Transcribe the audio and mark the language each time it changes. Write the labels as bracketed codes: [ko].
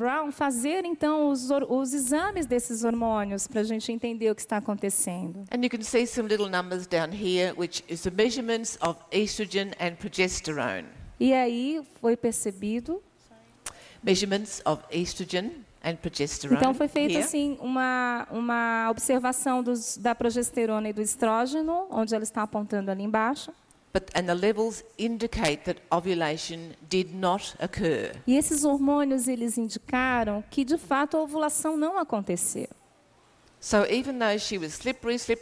[pt] Brown fazer então os exames desses hormônios para a gente entender o que está acontecendo. [en] And you can see some little numbers down here, which is the measurements of estrogen and progesterone. [pt] E aí foi percebido. [en] Measurements of estrogen and progesterone. [pt] Então foi feita [en] here. [pt] assim uma observação da progesterona e do estrógeno, onde ela está apontando ali embaixo. [en] And the levels indicate that ovulation did not occur. [pt] E esses hormônios eles indicaram que de fato a ovulação não aconteceu. [en] So even though she was slippery,